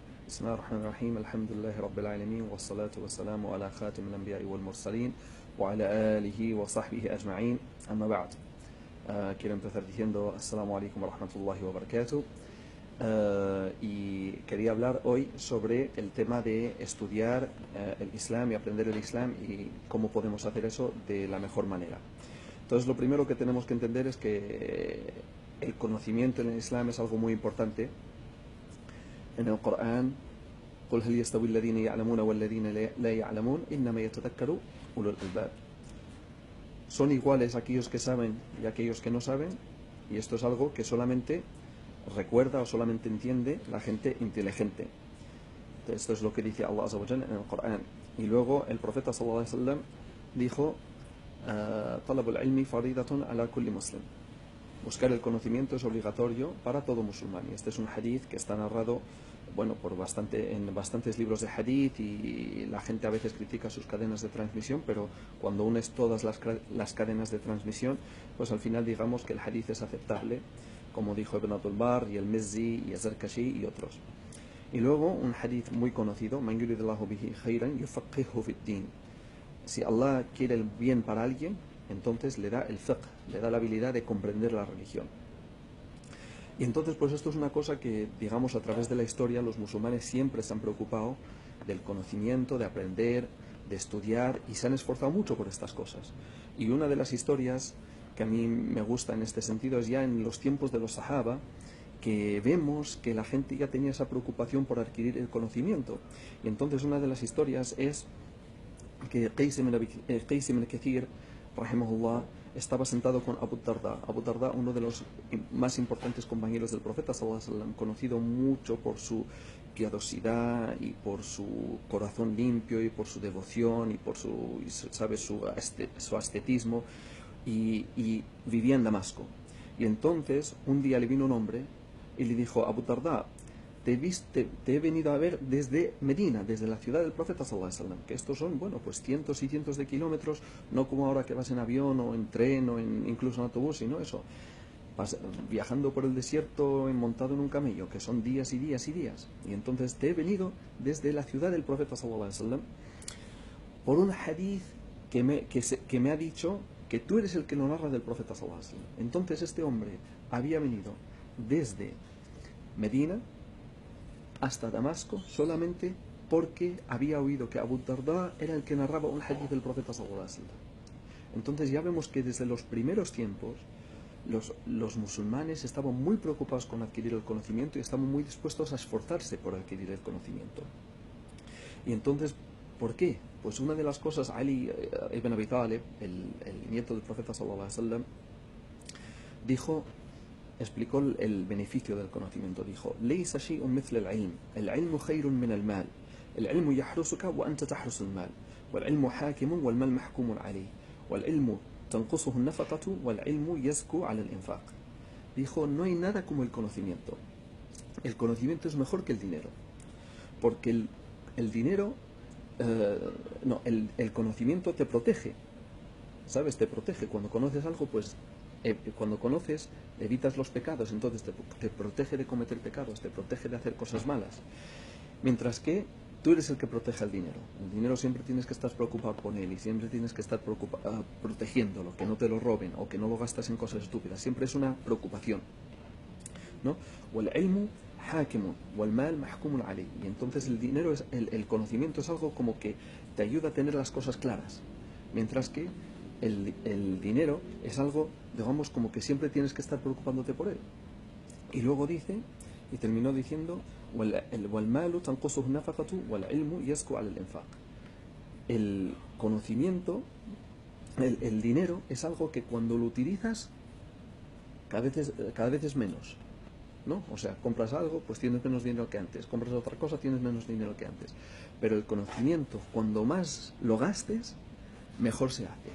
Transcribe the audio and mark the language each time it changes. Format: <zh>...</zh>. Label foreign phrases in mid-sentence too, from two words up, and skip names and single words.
<ar>بسم الله الرحمن الرحيم الحمد لله رب العالمين والصلاة والسلام على خاتم الأنبياء والمرسلين وعلى آله وصحبه أجمعين أما بعد.</ar> <es>Quiero empezar diciendo</es> <ar>السلام عليكم ورحمة الله وبركاته.</ar> <es>Y quería hablar hoy sobre el tema de estudiar el Islam y aprender el Islam y cómo podemos hacer eso de la mejor manera. Entonces, lo primero que tenemos que entender es que el conocimiento en el Islam es algo muy importante. En el Corán,</es> <ar>قل هل يستوي الذين يعلمون والذين لا يعلمون إنما يتذكر أولو الألباب.</ar> <es>Son iguales aquellos que saben y aquellos que no saben, y esto es algo que solamente recuerda o solamente entiende la gente inteligente. Esto es lo que dice Allah</es> <ar>عز وجل</ar> <es>en el Corán. Y luego el profeta</es> <ar>صلى الله عليه وسلم</ar> <es>dijo:</es> <ar>"طلب العلم فريضة على كل مسلم".</ar> <es>Buscar el conocimiento es obligatorio para todo musulmán. Y este es un hadith que está narrado, bueno, en bastantes libros de hadith, y la gente a veces critica sus cadenas de transmisión, pero cuando unes todas las cadenas de transmisión, pues al final digamos que el hadith es aceptable, como dijo Ibn Abdul Barr y el Mizzi y el Zarkashi y otros. Y luego un hadith muy conocido:</es> <ar>"من يرد الله به خيرا يفقهه في الدين".</ar> <es>Si Allah quiere el bien para alguien, entonces le da el fiqh, le da la habilidad de comprender la religión. Y entonces, pues esto es una cosa que, digamos, a través de la historia los musulmanes siempre se han preocupado del conocimiento, de aprender, de estudiar, y se han esforzado mucho por estas cosas. Y una de las historias que a mí me gusta en este sentido es ya en los tiempos de los Sahaba, que vemos que la gente ya tenía esa preocupación por adquirir el conocimiento. Y entonces una de las historias es que Qais ibn Kathir, rahimahullah, estaba sentado con Abu Darda. Abu Darda, uno de los más importantes compañeros del profeta</es> <ar>صلى الله عليه وسلم,</ar> <es>conocido mucho por su piadosidad y por su corazón limpio y por su devoción y por su ascetismo, y vivía en Damasco. Y entonces un día le vino un hombre y le dijo: Abu Darda, te he venido a ver desde Medina, desde la ciudad del profeta</es> <ar>صلى الله عليه وسلم,</ar> <es>que estos son, bueno, pues cientos y cientos de kilómetros, no como ahora que vas en avión o en tren o incluso en autobús, sino eso, viajando por el desierto montado en un camello, que son días y días y días. Y entonces te he venido desde la ciudad del profeta</es> <ar>صلى الله عليه وسلم</ar> <es>por un hadith que me ha dicho que tú eres el que lo narra del profeta</es> <ar>صلى الله عليه وسلم.</ar> <es>Entonces este hombre había venido desde Medina hasta Damasco solamente porque había oído que Abu Darda era el que narraba un hadith del profeta</es> <ar>صلى الله عليه وسلم.</ar> <es>Entonces ya vemos que desde los primeros tiempos los musulmanes estaban muy preocupados con adquirir el conocimiento y estaban muy dispuestos a esforzarse por adquirir el conocimiento. Y entonces, ¿por qué? Pues una de las cosas, Ali ibn Abi Talib, el nieto del profeta</es> <ar>صلى الله عليه وسلم,</ar> <es>explicó el beneficio del conocimiento. Dijo:</es> <ar>"ليس شيء مثل العلم. العلم خير من المال. العلم يحرسك وأنت تحرس المال والعلم حاكم والمال محكوم عليه. والعلم تنقصه النفقة والعلم يزكو على الإنفاق".</ar> <es>Dijo: no hay nada como el conocimiento. El conocimiento es mejor que el dinero. Porque el dinero, el conocimiento te protege. ¿Sabes? Te protege. Cuando conoces algo, pues cuando conoces, evitas los pecados, entonces te protege de cometer pecados, te protege de hacer cosas malas. Mientras que tú eres el que protege el dinero. El dinero siempre tienes que estar preocupado por él y siempre tienes que estar protegiéndolo, que no te lo roben o que no lo gastas en cosas estúpidas. Siempre es una preocupación, ¿no?</es> <ar>وَالْعِلْمُ حَاكِمٌ وَالْمَالْ مَحْكُومٌ عَلَيْهِ.</ar> <es>Y entonces el dinero, el conocimiento es algo como que te ayuda a tener las cosas claras. Mientras que el dinero es algo, digamos, como que siempre tienes que estar preocupándote por él. Y luego dice, y terminó diciendo:</es> <ar>"والمال تنقصه النفقة والعلم يزكو على الإنفاق".</ar> <es>El conocimiento, el dinero es algo que cuando lo utilizas cada vez es menos, ¿no? O sea, compras algo, pues tienes menos dinero que antes. Compras otra cosa, tienes menos dinero que antes. Pero el conocimiento, cuando más lo gastes, mejor se hace.</es>